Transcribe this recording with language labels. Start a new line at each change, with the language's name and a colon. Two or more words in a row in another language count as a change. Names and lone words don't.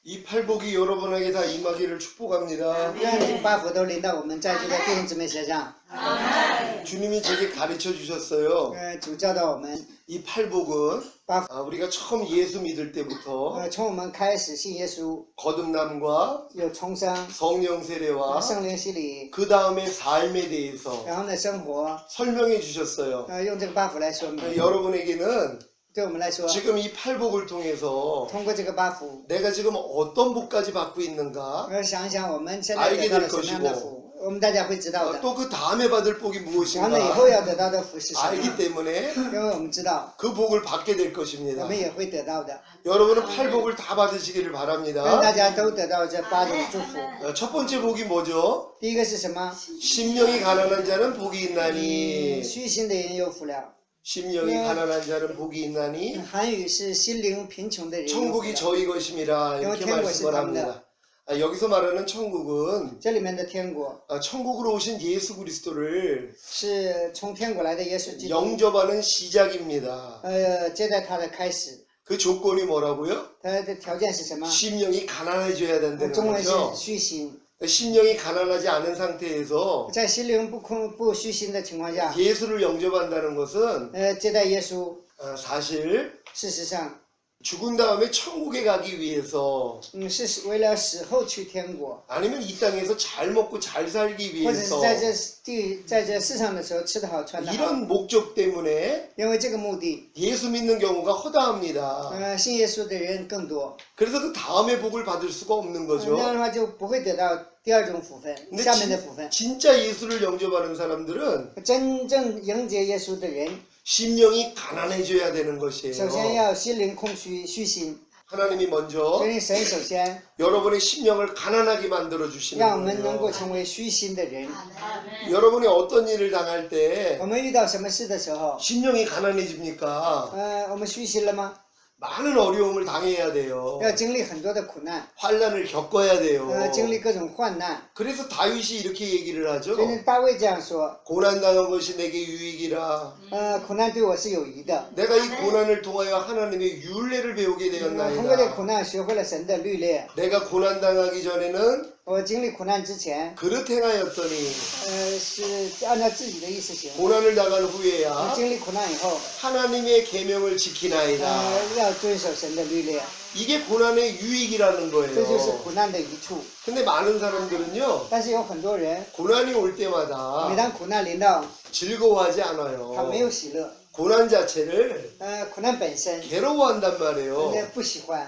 Korean: 이 팔복이 여러분에게 다 임하기를 축복합니다.
Chinese: 愿这八福都临到我们在座的弟兄姊妹身上。
Korean: 주님이 제게 가르쳐 주셨어요.
Chinese: 主教导我们，
Korean: 이 팔복은
Chinese: 八
Korean: 우리가 처음 예수 믿을 때부터
Chinese: 从我们开始信耶稣，
Korean: 거듭남과
Chinese: 有重生、
Korean: 성령 세례와
Chinese: 圣灵洗礼，
Korean: 그 다음에 삶에 대해서
Chinese: 然后呢生活，
Korean: 설명해 주셨어요.
Chinese: 用这个八福来说明。
Korean: 여러분에게는
Chinese: 对我们来说，
Korean: 지금 이 팔복을 통해서
Chinese: 通过这个八福，
Korean: 내가 지금 어떤 복까지 받고 있는가
Chinese: 想一想我们现在得到了什么样的福，我们大家会知道的。
Korean: 또 그 다음에 받을 복이
Chinese: 完了以
Korean: 무엇인가
Chinese: 后要得到的福是什么？
Korean: 알기 때문에
Chinese: 因为我们知道，
Korean: 그 복을 받게 될
Chinese: 我
Korean: 것입니다.
Chinese: 们也会得到的。
Korean: 여러분은 팔복을 다 받으시기를
Chinese: 愿
Korean: 바랍니다.
Chinese: 大家都得到这八种祝福。
Korean: 첫 번째 복이 뭐죠?
Chinese: 第一个是什么？
Korean: 심령이 가난한 자는 복이 있나니.
Chinese: 虚心的人有福了。
Korean: 심령이 가난한 자는 복이 있나니.
Chinese: 韩语是心灵贫穷的人有福
Korean: 천국이
Chinese: 了。
Korean: 저희 것임이라 이렇게
Chinese: 天国
Korean: 말씀을
Chinese: 是他们的。
Korean: 합니다. 여기서 말하는 천국은
Chinese: 这里面的天国
Korean: 천국으로 오신 예수 그리스도를
Chinese: 是从天国来的耶稣基督，
Korean: 영접하는 시작입니다.
Chinese: 接待他的开始。
Korean: 그 조건이 뭐라고요?
Chinese: 他的条件是什么？
Korean: 심령이 가난해져야 된다는
Chinese: 中文是
Korean: 거죠.
Chinese: 虚心，
Korean: 심령이 가난하지 않은 상태에서
Chinese: 在心灵不虚心的情况下，
Korean: 예수를 영접한다는 것은
Chinese: 接待耶稣。
Korean: 사실
Chinese: 事实上，
Korean: 죽은 다음에 천국에 가기 위해서
Chinese: 是为了死后去天国，
Korean: 아니면 이 땅에서 잘 먹고 잘 살기
Chinese: 或者是
Korean: 위해서
Chinese: 在这世上的时候吃得好穿得好，
Korean: 이런 목적 때문에
Chinese: 因为这个目的，
Korean: 예수 믿는 경우가 허다합니다.
Chinese: 信耶稣的人更多，
Korean: 그래서 그 다음에 복을 받을 수가 없는
Chinese: 那
Korean: 거죠.
Chinese: 样的话就不会得到第二种福分，
Korean: 근데
Chinese: 下面的福分。
Korean: 진짜 예수를 영접하는 사람들은
Chinese: 真正迎接耶稣的人，
Korean: 심령이 가난해져야 되는
Chinese: 首先
Korean: 것이에요.
Chinese: 要心灵空虚心，
Korean: 하나님이 먼저
Chinese: 所以神首先
Korean: 여러분의 심령을 가난하게 만들어
Chinese: 让我
Korean: 주시는
Chinese: 们能够
Korean: 거예요.
Chinese: 成为虚心的人。
Korean: 여러분이 어떤 일을 당할 때
Chinese: 我们遇到什么事的时候，
Korean: 심령이 가난해집니까?
Chinese: 我们虚心了吗？
Korean: 많은 어려움을 당해야 돼요.
Chinese: 要经历很多的苦难，
Korean: 환란을 겪어야 돼요.
Chinese: 经历各种患难。
Korean: 그래서 다윗이 이렇게 얘기를 하죠.
Chinese: 所以大卫这样说，
Korean: 고난당한 것이 내게 유익이라.
Chinese: 苦难对我是有益的。
Korean: 내가 이 고난을 통하여 하나님의 율례를 배우게
Chinese: 通过这苦
Korean: 되었나이다.
Chinese: 难学会了神的律例。
Korean: 내가 고난당하기 전에는
Chinese: 我经历苦难之前，
Korean: 그릇 행하였더니
Chinese: 是按照自己的意思行。
Korean: 고난을 당한 후에야
Chinese: 经历苦难以后，
Korean: 하나님의 계명을 지키나이다.
Chinese: 要遵守神的律例，
Korean: 이게 고난의 유익이라는
Chinese: 这就是
Korean: 거예요.
Chinese: 苦难的一处。
Korean: 근데 많은 사람들은요,
Chinese: 但是有很多人，
Korean: 고난이 올
Chinese: 每
Korean: 때마다
Chinese: 当苦难临到，
Korean: 즐거워하지
Chinese: 他没
Korean: 않아요.
Chinese: 有喜乐。
Korean: 고난 자체를
Chinese: 苦难本身，
Korean: 괴로워한단 말이에요.
Chinese: 不喜欢。